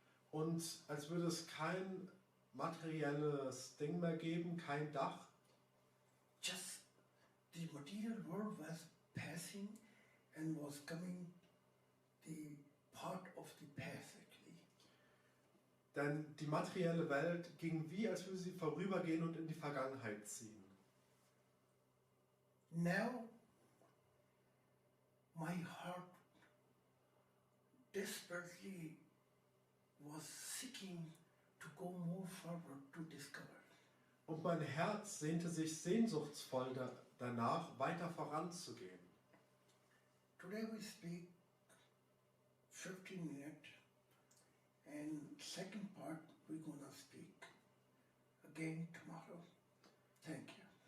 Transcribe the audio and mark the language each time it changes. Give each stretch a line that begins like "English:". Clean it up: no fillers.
German: und als würde es kein materielles Ding mehr geben, kein Dach.
English: Just the material world was passing and was coming the part of the past actually.
German: Denn die materielle Welt ging wie, als würde sie vorübergehen und in die Vergangenheit ziehen.
English: Now my heart desperately was seeking to go more forward to discover.
German: Und mein Herz sehnte sich sehnsuchtsvoll danach, weiter voranzugehen.
English: Today we speak 15 minutes and second part we're gonna speak again tomorrow. Thank you.